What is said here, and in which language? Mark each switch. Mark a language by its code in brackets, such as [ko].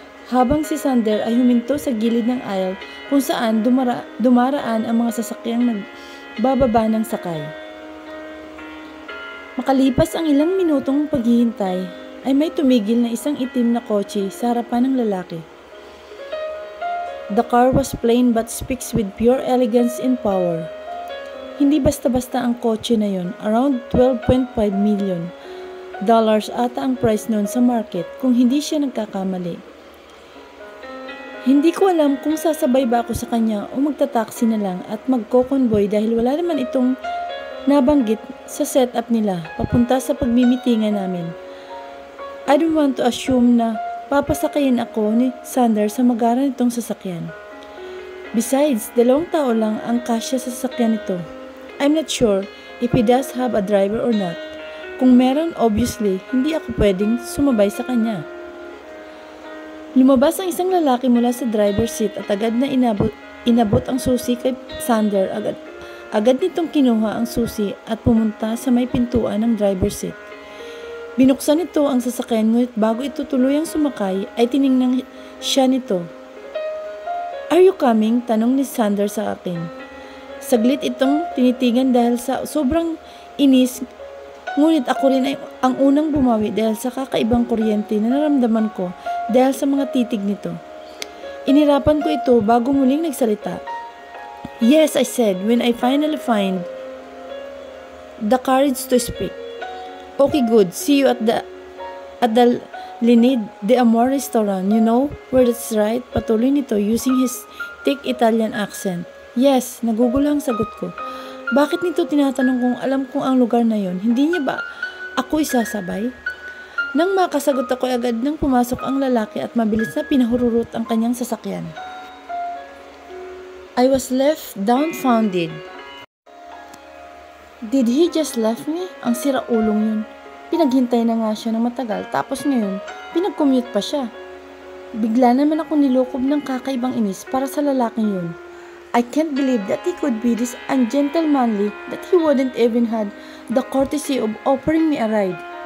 [tl] Habang si Sander ay huminto sa gilid ng aisle kung saan dumaraan ang mga sasakyang nagbababa ng sakay. Makalipas ang ilang minutong paghihintay ay may tumigil na isang itim na kotse sa harapan ng lalaki. [en] The car was plain but speaks with pure elegance and power. [tl] Hindi basta-basta ang kotse na yon, [en] around $12.5 million [tl] ata ang price noon sa market kung hindi siya nagkakamali. Hindi ko alam kung sasabay ba ako sa kanya o magta-taxi na lang at magko-convoy dahil wala naman itong nabanggit sa setup nila papunta sa pagmimitingan namin. [en] I don't want to assume [tl] na papasakayin ako ni Sander sa magara nitong sasakyan. Besides, 2 tao lang ang kasya sa sasakyan nito. [en] I'm not sure if he does have a driver or not. [tl] Kung meron, obviously, hindi ako pwedeng sumabay sa kanya. Lumabas ang isang lalaki mula sa driver's seat at agad na inabot ang susi kay Sander. Agad nitong kinuha ang susi at pumunta sa may pintuan ng driver's seat. Binuksan nito ang sasakyan, ngunit bago ito tuluyang sumakay ay tiningnan siya nito. [en] "Are you coming?" [tl] tanong ni Sander sa akin. Saglit itong tinitigan dahil sa sobrang inis, ngunit ako rin ay ang unang bumawi dahil sa kakaibang kuryente na naramdaman ko dahil sa mga titig nito. Inirapan ko ito bago muling nagsalita. [en] "Yes," I said when I finally find the courage to speak. "Okay, good. See you at the Linid de Amor restaurant. You know where that's right?" [tl] Patuloy nito [en] using his thick Italian accent. [tl] "Yes," nagugulo ang sagot ko. Bakit nito tinatanong kung alam kong ang lugar na yon? Hindi niya ba ako isasabay? Nang makasagot ako agad nang pumasok ang lalaki at mabilis na pinahururot ang kanyang sasakyan. [en] I was left dumbfounded. Did he just left me? [tl] Ang sira-ulong yun. Pinaghintay na nga siya ng matagal tapos ngayon, pinag-commute pa siya. Bigla naman ako nilokob ng kakaibang inis para sa lalaking yun. [en] I can't believe that he could be this ungentlemanly that he wouldn't even had the courtesy of offering me a ride.